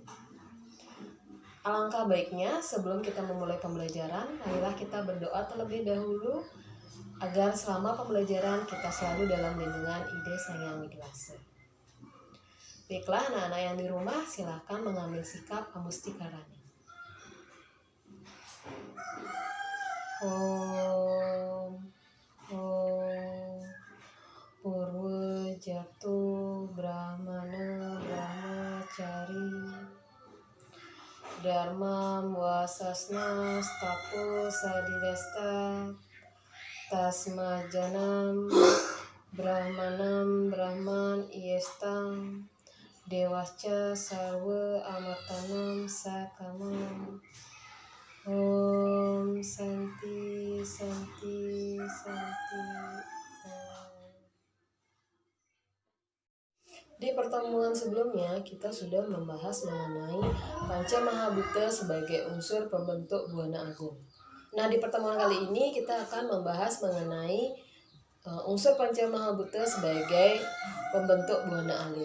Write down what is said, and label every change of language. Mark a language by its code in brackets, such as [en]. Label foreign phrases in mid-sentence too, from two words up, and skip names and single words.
[id] Alangkah baiknya sebelum kita memulai pembelajaran, marilah kita berdoa terlebih dahulu agar selama pembelajaran kita selalu dalam lindungan Ide Sang Yang Widi Wasa. Baiklah anak-anak yang di rumah, silakan mengambil sikap Amustikarana. [sa] Om Purwa Jatu Brahmana Brahmacari Dharmam Wasasna Stapo Sadivesta Tasmajanam Brahmanam Brahman Iestang Dewasca Sarwa Amatanam Sakamam. Om Santi Santi Santi. [id] Di pertemuan sebelumnya kita sudah membahas mengenai Pancamahabhuta sebagai unsur pembentuk Buana Agung. Nah, di pertemuan kali ini kita akan membahas mengenai unsur Pancamahabhuta sebagai pembentuk Buana Alit.